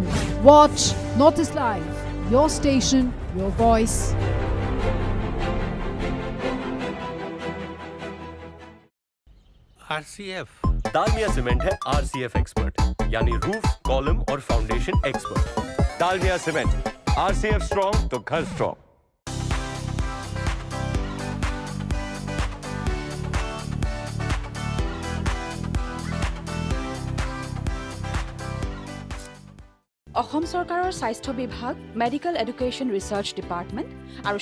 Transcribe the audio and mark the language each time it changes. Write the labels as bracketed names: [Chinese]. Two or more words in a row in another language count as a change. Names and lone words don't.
[English] Watch Northeast Live. Your station, your voice. [Hindi] RCF डालमिया सीमेंट है RCF एक्सपर्ट यानी [English] roof column [Hindi] और [English] foundation expert. [Hindi] डालमिया सीमेंट RCF स्ट्रॉन्ग तो घर स्ट्रॉन्ग। [Assamese] অসম চৰকাৰৰ স্বাস্থ্য বিভাগ, [English] medical education research department [Assamese] আৰু